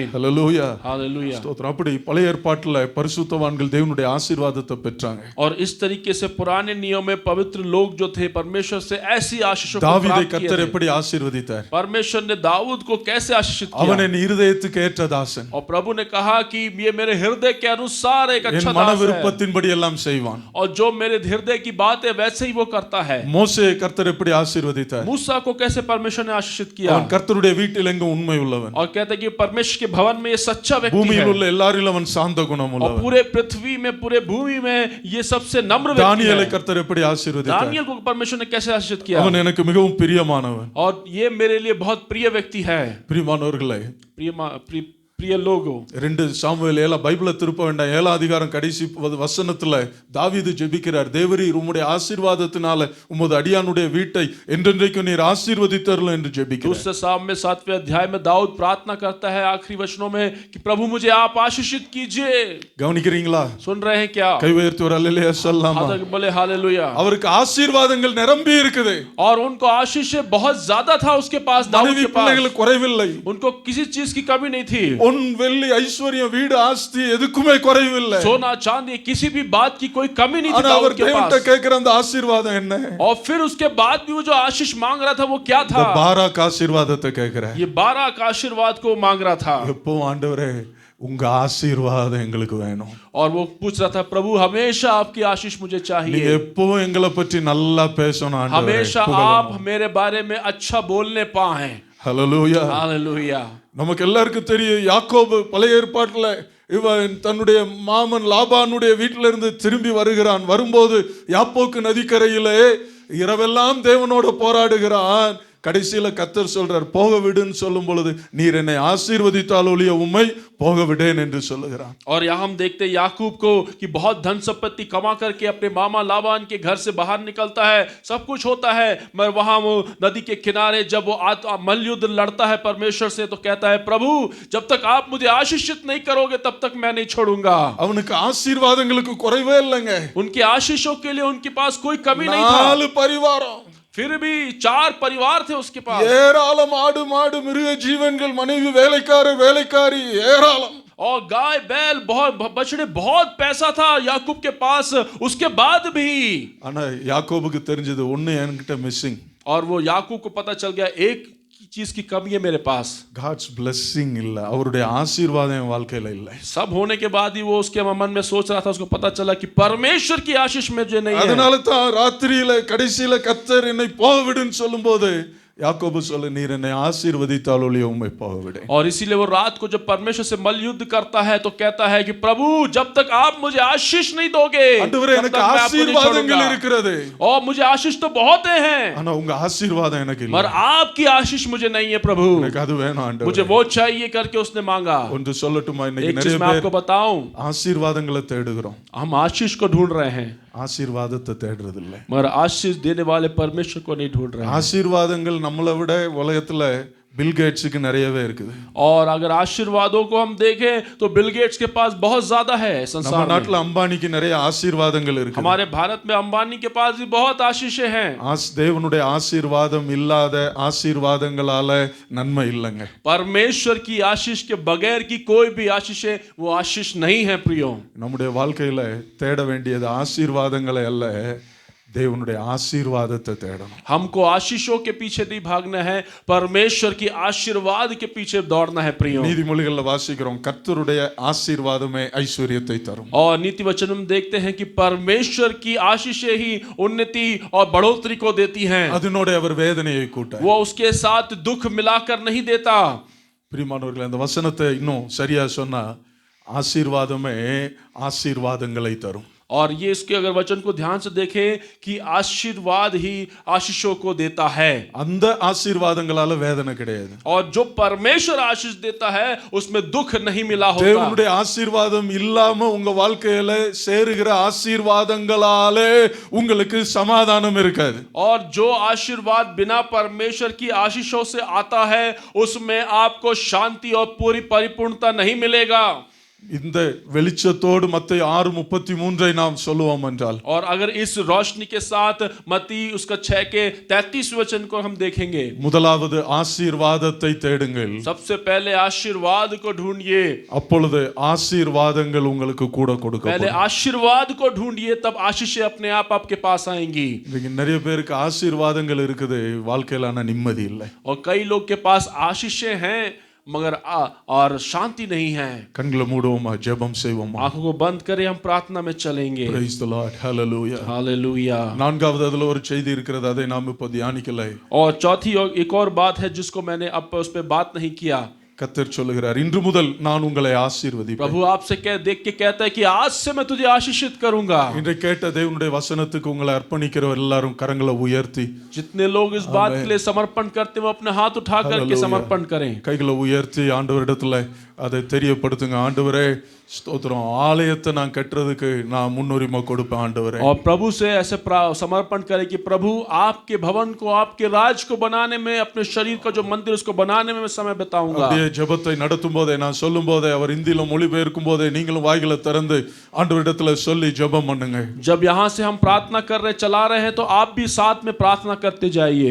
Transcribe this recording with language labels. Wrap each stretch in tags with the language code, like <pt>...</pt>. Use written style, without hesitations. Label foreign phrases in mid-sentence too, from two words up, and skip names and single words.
<ta>ஹல்லேலூயா,</ta> <hi>हालेलुया।</hi> <ta>ஸ்தோத்திரம். அப்படி பழைய ஏற்பாட்டுல பரிசுத்தவான்கள் தேவனுடைய ஆசீர்வாதத்தை பெற்றாங்க.</ta> <hi>और इस तरीके से पुराने नियम में पवित्र लोग जो थे परमेश्वर से ऐसी आशीषों को</hi> <ta>தாவீதை</ta> <hi>प्राप्त किए</hi> <ta>கர்த்தர்</ta> <hi>थे।</hi> <ta>எப்படி ஆசீர்வதித்தார்?</ta> <hi>परमेश्वर ने दाऊद को कैसे आशीषित किया?</hi> <ta>அவன் என் இருதயத்துக்கு ஏற்ற தாசன்,</ta> <hi>और प्रभु ने कहा कि ये मेरे हृदय के अनुसार एक अच्छा</hi> <ta>என் மன</ta> <hi>दास है,</hi> <ta>விருப்பத்தின்படி எல்லாம் செய்வான்.</ta> <hi>और जो मेरे हृदय की बात है वैसे ही वो करता है।</hi> <ta>மோசே கர்த்தர் எப்படி ஆசீர்வதித்தார்?</ta> <hi>मूसा को कैसे परमेश्वर ने आशीषित किया?</hi> <ta>அவன் கர்த்தருடைய வீட்டில் எங்கும் உண்மை உள்ளவன்,</ta> <hi>और कहते हैं कि परमेश्वर के भवन में ये सच्चा व्यक्ति</hi> <ta>பூமியில்</ta> <hi>है,</hi> <ta>உள்ள எல்லாரிலும் அவன் சாந்த குணம்</ta> <hi>और</hi> <ta>உள்ளவன்.</ta> <hi>पूरे पृथ्वी में पूरे भूमि में ये सबसे नम्र व्यक्ति</hi> <ta>தானியேலை</ta> <hi>है।</hi> <ta>கர்த்தர் எப்படி ஆசீர்வதித்தார்?</ta> <hi>दानियल को परमेश्वर ने कैसे आशीषित किया?</hi> <ta>அவன் எனக்கு மிகவும் பிரியமானவன்.</ta> <hi>और ये मेरे लिए बहुत प्रिय व्यक्ति है।</hi> <ta>பிரியமானவர்களே,</ta> <hi>प्रिय लोगों,</hi> <ta>2 சாமுவேல் 7 பைபிளை திருப்ப வேண்டாம், 7 அதிகாரம் கடைசி வசனத்துல தாவீது ஜெபிக்கிறார், தேவரீர் உம்முடைய ஆசீர்வாதத்தினால உமது அடியானுடைய வீட்டை என்றென்றைக்கும் நீர் ஆசீர்வதித்தருளும் என்று ஜெபிக்கிறார்.</ta> <hi>दूसरे साम में 7वें अध्याय में दाऊद प्रार्थना करता है आखिरी वचनों में कि प्रभु मुझे आप आशीषित कीजिए।</hi> <ta>கவனிக்கிறீங்களா?</ta> <hi>सुन रहे हैं क्या?</hi> <ta>கை உயர்த்தி ஒரு அல்லேலூயா சொல்லலாமா?</ta> <hi>बोले हालेलुया।</hi> <ta>அவருக்கு ஆசீர்வாதங்கள் நிரம்பி இருக்குது,</ta> <hi>और उनको आशीष बहुत ज्यादा था उसके पास, दाऊद</hi> <ta>மனைவி</ta> <hi>के पास</hi> <ta>பிள்ளைகளுக்கு குறைவில்லை,</ta> <hi>उनको किसी चीज की कमी नहीं थी,</hi> <ta>பொன் வெள்ளி ஐஸ்வர்யம் வீடு ஆஸ்தி எதுக்குமே குறைவில்லை.</ta> <hi>सोना चांदी किसी भी बात की कोई कमी नहीं थी</hi> <ta>ஆனா அவர்</ta> <hi>दाऊद के</hi> <ta>தேவன்கிட்ட</ta> <hi>पास।</hi> <ta>கேட்கிற அந்த ஆசீர்வாதம் என்ன?</ta> <hi>और फिर उसके बाद भी वो जो आशीष मांग रहा था वो क्या</hi> <ta>இந்த</ta> <hi>था?</hi> <ta>பாராக் ஆசீர்வாதத்தை கேட்கிறேன்.</ta> <hi>ये 12 का आशीर्वाद को मांग रहा था।</hi> <ta>எப்போ ஆண்டவரே உங்க ஆசீர்வாதம் எங்களுக்கு வேணும்,</ta> <hi>और वो पूछ रहा था प्रभु हमेशा आपकी आशीष मुझे</hi> <ta>நீங்க</ta> <hi>चाहिए,</hi> <ta>எப்பவும் எங்களை பற்றி நல்லா பேசணும் ஆண்டவரே.</ta> <hi>हमेशा आप मेरे बारे में अच्छा बोलने पाए।</hi> <ta>ஹல்லேலூயா.</ta> <hi>हालेलुया।</hi> <ta>நமக்கு எல்லாருக்கும் தெரியும், யாக்கோபு பழைய ஏற்பாட்டுல இவன் தன்னுடைய மாமன் லாபானுடைய வீட்டில இருந்து திரும்பி வருகிறான். வரும்போது யாப்போக்கு நதிக்கரையிலே இரவெல்லாம் தேவனோட போராடுகிறான். கடைசியில கர்த்தர் சொல்றார் போக விடுன்னு சொல்லும் பொழுது நீர் என்னை ஆசீர்வதித்தால் ஒழிய உம்மை போக விடேன் என்று சொல்லுகிறார்.</ta> <hi>और यहाँ हम देखते हैं याकूब को कि बहुत धन संपत्ति कमा करके अपने मामा लाबान के घर से बाहर निकलता है, सब कुछ होता है, मगर वहां वो नदी के किनारे जब वो मल्लयुद्ध लड़ता है परमेश्वर से तो कहता है प्रभु जब तक आप मुझे आशीषित नहीं करोगे तब तक मैं नहीं छोड़ूंगा.</hi> <ta>அவனுக்கு ஆசீர்வாதங்களுக்கு குறைவே இல்லைங்க.</ta> <hi>उनके आशीषों के लिए उनके पास कोई कमी नहीं था.</hi> <ta>4 பரிவாரம்,</ta> <hi>फिर भी 4 परिवार थे उसके पास.</hi> <ta>ஏராளம் ஆடு மாடு மிருக ஜீவன்கள் மனைவி வேலைக்காரர் வேலைக்காரி ஏராளம்.</ta> <hi>और गाय बैल बहुत बछड़े बहुत पैसा था याकूब के पास. उसके बाद भी</hi> <ta>ஆனா யாக்கோபுக்கு தெரிஞ்சது ஒண்ணு என்கிட்ட மிஸ்ஸிங்.</ta> <hi>और वो याकूब को पता चल गया एक चीज की कमी है मेरे पास.</hi> <en>God's blessing</en> <ta>இல்ல, அவருடைய ஆசீர்வாதம் என் வாழ்க்கையில இல்ல.</ta> <hi>सब होने के बाद ही वो उसके मन में सोच रहा था, उसको पता चला कि परमेश्वर की आशीष में जो नहीं है.</hi> <ta>அதனால தான் ராத்திரியில கடைசியில கர்த்தர் என்னை போக விடுன்னு சொல்லும்போது யாக்கோபு சொல்ல நீர் என்னை ஆசீர்வதித்தால் ஒழிய உம்மை போக விடேன்.</ta> <hi>और इसीलिए वो रात को जब परमेश्वर से मल्लयुद्ध करता है तो कहता है कि प्रभु जब तक आप मुझे आशीष नहीं दोगे</hi> <ta>ஆண்டவரே எனக்கு ஆசீர்வாதங்கள் இருக்கிறது.</ta> <hi>और मुझे आशीष तो बहुत हैं</hi> <ta>ஆனா உங்க ஆசீர்வாதம் எனக்கு இல்ல.</ta> <hi>मगर आपकी आशीष मुझे नहीं है प्रभु.</hi> <ta>எனக்கு அது வேணும் ஆண்டவரே.</ta> <hi>मुझे वो चाहिए करके उसने मांगा.</hi> <ta>ஒன்று சொல்லட்டுமா, இன்னைக்கு</ta> <hi>एक</hi> <ta>நிறைய</ta> <hi>चीज मैं आपको</hi> <ta>பேர்</ta> <hi>बताऊं,</hi> <ta>ஆசீர்வாதங்களை தேடுகிறோம்,</ta> <hi>हम आशीष को ढूंढ रहे हैं</hi> <ta>ஆசீர்வாதத்தை தேடுறது இல்ல.</ta> <hi>मगर आशीष देने वाले परमेश्वर को नहीं ढूंढ रहे हैं.</hi> <ta>ஆசீர்வாதங்கள் நம்மளை விட உலகத்துல பில் கேட்ஸுக்கு நிறையவே இருக்குது.</ta> <hi>और अगर आशीर्वादों को हम देखें तो बिल गेट्स के पास बहुत ज्यादा है</hi> <ta>நம்ம</ta> <hi>संसार में.</hi> <ta>நாட்டுல அம்பானிக்கு நிறைய ஆசீர்வாதங்கள் இருக்கு.</ta> <hi>हमारे भारत में अंबानी के पास भी बहुत आशीषें हैं.</hi> <ta>தேவனுடைய ஆசீர்வாதம் இல்லாத ஆசீர்வாதங்களால நன்மை இல்லைங்க.</ta> <hi>परमेश्वर की आशीष के बगैर की कोई भी आशीष है वो आशीष नहीं है प्रियो.</hi> <ta>நம்முடைய வாழ்க்கையில தேட வேண்டியது ஆசீர்வாதங்களை அல்ல, தேவனுடைய ஆசீர்வாதத்தை தேடணும்.</ta> <hi>हमको आशीषों के पीछे नहीं भागना है, परमेश्वर की आशीर्वाद के पीछे दौड़ना है प्रियो.</hi> <ta>நீதிமொழிகள்ல வாசிக்கிறோம் கர்த்தருடைய ஆசீர்வாதமே ஐஸ்வர்யத்தை தரும்.</ta> <hi>और नीति वचन में देखते हैं कि परमेश्वर की आशीषें ही उन्नति और बढ़ोतरी को देती हैं.</hi> <ta>அதனோட அவர் வேதனையை கூட்டார்.</ta> <hi>वो उसके साथ दुख मिलाकर नहीं देता.</hi> <ta>பிரியமானவர்களே, அந்த வசனத்தை இன்னும் சரியா சொன்னா ஆசீர்வாதமே ஆசீர்வாதங்களை தரும்.</ta> <hi>और ये इसके अगर वचन को ध्यान से देखें कि आशीर्वाद ही आशीषों को देता है.</hi> <ta>அந்த ஆசீர்வாதங்களால வேதனை கிடையாது.</ta> <hi>और जो परमेश्वर आशीष देता है उसमें दुख नहीं मिला होता.</hi> <ta>தேவனுடைய ஆசீர்வாதம் இல்லாம உங்க வாழ்க்கையில சேருகிற ஆசீர்வாதங்களாலே உங்களுக்கு சமாதானம் இருக்காது.</ta> <hi>और जो आशीर्वाद बिना परमेश्वर की आशीषों से आता है उसमें आपको शांति और पूरी परिपूर्णता नहीं मिलेगा.</hi> <ta>இந்த வெளிச்சத்தோடு மத்தேயு 6:33 நாம் சொல்லுவோம் என்றால்,</ta> <hi>और अगर इस रोशनी के साथ मत्ती उसका 6 के 33 वचन को हम देखेंगे,</hi> <ta>முதலாவது ஆசீர்வாதத்தை தேடுங்கள்,</ta> <hi>सबसे पहले आशीर्वाद को ढूंढिए,</hi> <ta>அப்பொழுது ஆசீர்வாதங்கள் உங்களுக்கு கூட</ta> <hi>पहले</hi> <ta>கொடுக்கப்படும்.</ta> <hi>आशीर्वाद को ढूंढिए तब आशीषें अपने आप आपके पास आएंगी.</hi> <ta>இன்னைக்கு நிறைய பேருக்கு ஆசீர்வாதங்கள் இருக்குது, வாழ்க்கையில ஆனா நிம்மதி இல்லை.</ta> <hi>और कई लोग के पास आशीषें हैं मगर और शांति नहीं है.</hi> <ta>கண்களை மூடுவோமா, ஜெபம் செய்வோமா.</ta> <hi>आंखों को बंद करें, हम प्रार्थना में चलेंगे.</hi> <en>Praise the Lord, hallelujah.</en> <hi>हालेलुया.</hi> <ta>நான்காவது அதுல ஒரு செய்தி இருக்கிறது, அதை நாம் இப்ப தியானிக்கல.</ta> <hi>और चौथी और एक और बात है जिसको मैंने अब उस पे बात नहीं किया.</hi> <ta>கர்த்தர் சொல்லுகிறார், இன்று முதல் நான் உங்களை ஆசீர்வதிப்பேன்.</ta> <hi>प्रभु आपसे देख के कहता है कि आज से मैं तुझे आशीषित करूंगा.</hi> <ta>இன்றை கேட்ட தேவனுடைய வசனத்துக்கு உங்களை அர்ப்பணிக்கிற எல்லாரும் கரங்களை உயர்த்தி,</ta> <hi>जितने लोग इस बात के लिए समर्पण करते हैं वो अपने हाथ उठा करके समर्पण करें.</hi> <ta>கைகளை உயர்த்தி ஆண்டவரிடத்துல அதை தெரியப்படுத்துங்க. ஆண்டவரே ஸ்தோத்திரம், ஆலயத்தை நான் கட்டுறதுக்கு நான் முன்னுரிமை கொடுப்பேன் ஆண்டவரே.</ta> <hi>और प्रभु से ऐसे समर्पण करें कि प्रभु आपके भवन को, आपके राज को बनाने में, अपने शरीर का जो मंदिर उसको बनाने में मैं समय बिताऊंगा.</hi> <ta>அப்படியே ஜெபத்தை நடத்தும் போதே, நான் சொல்லும் போதே, அவர் இந்தியில மொழிபெயர்க்கும் போதே நீங்களும் வாய்களை திறந்து ஆண்டவரிடத்துல சொல்லி ஜெபம் பண்ணுங்க.</ta> <hi>जब यहाँ से हम प्रार्थना कर रहे चला रहे हैं तो आप भी साथ में प्रार्थना करते जाइए.</hi>